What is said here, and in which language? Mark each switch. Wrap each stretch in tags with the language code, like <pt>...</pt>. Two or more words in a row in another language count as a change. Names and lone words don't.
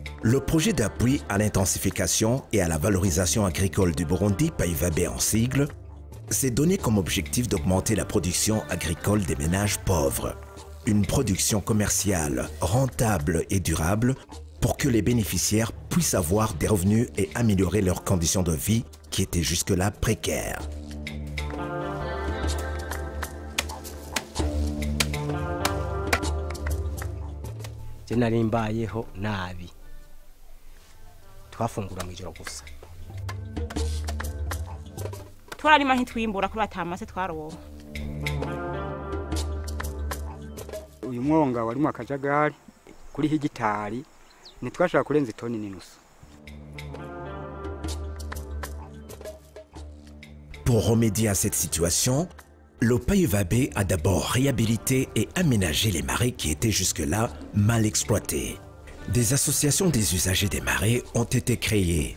<fr>Le projet d'appui à l'intensification et à la valorisation agricole du Burundi, PAIVAB en sigle, s'est donné comme objectif d'augmenter la production agricole des ménages pauvres. Une production commerciale rentable et durable pour que les bénéficiaires puissent avoir des revenus et améliorer leurs conditions de vie qui étaient jusque-là précaires.</fr> <rn>Narimbayeho nabi twafungura mwijoro gusa twararima ntitwimbura kuri atamase twaroba. Uyu mwonga warimo akajagari kuri hegitari ntitwashaka kurenza itoni n'inusu.</rn> <fr>Pour remédier à cette situation, le PAIVAB a d'abord réhabilité et aménagé les marais qui étaient jusque-là mal exploités. Des associations des usagers des marais ont été créées.</fr>